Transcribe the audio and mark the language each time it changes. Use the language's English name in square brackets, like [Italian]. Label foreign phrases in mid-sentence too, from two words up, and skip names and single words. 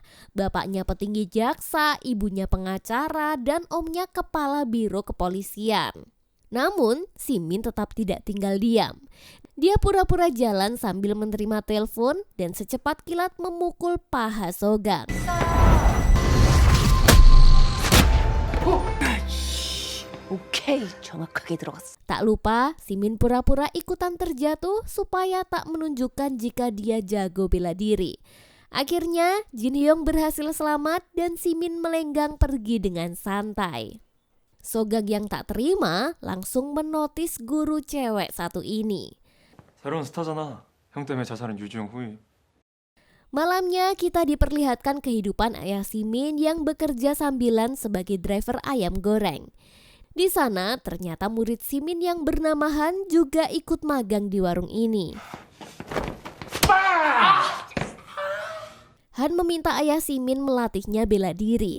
[Indonesian] Bapaknya petinggi jaksa, ibunya pengacara, dan omnya kepala biro kepolisian. Namun, Simin tetap tidak tinggal diam. Dia pura-pura jalan sambil menerima telepon dan secepat kilat memukul paha Sogang. [Korean] 오케이, 정확하게 들어갔어. [Indonesian] Tak lupa, Simin pura-pura ikutan terjatuh supaya tak menunjukkan jika dia jago bela diri. Akhirnya, Jin Hyung berhasil selamat dan Simin melenggang pergi dengan santai. Sogang yang tak terima langsung menotis guru cewek satu ini. [Korean] 새로운 스타잖아. 형 때문에 자살한 유주영 후임. [Indonesian] Malamnya kita diperlihatkan kehidupan ayah Simin yang bekerja sambilan sebagai driver ayam goreng. Di sana ternyata murid Simin yang bernama Han juga ikut magang di warung ini. Han meminta ayah Simin melatihnya bela diri.